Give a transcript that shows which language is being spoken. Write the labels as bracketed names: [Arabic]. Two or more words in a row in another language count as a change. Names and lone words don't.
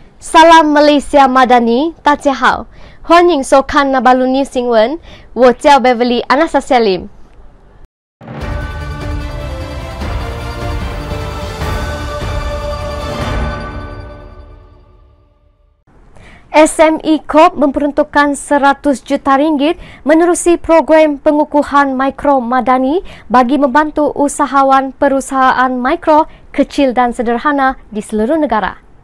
[Malay] Salam Malaysia Madani， [Chinese] 大家好，欢迎收看那巴鲁尼新闻，我叫 Beverly Anastasia Lim。 [Malay] SME Corp memperuntukkan 100 juta ringgit menerusi program pengukuhan mikro madani bagi membantu usahawan perusahaan mikro, kecil dan sederhana di seluruh negara.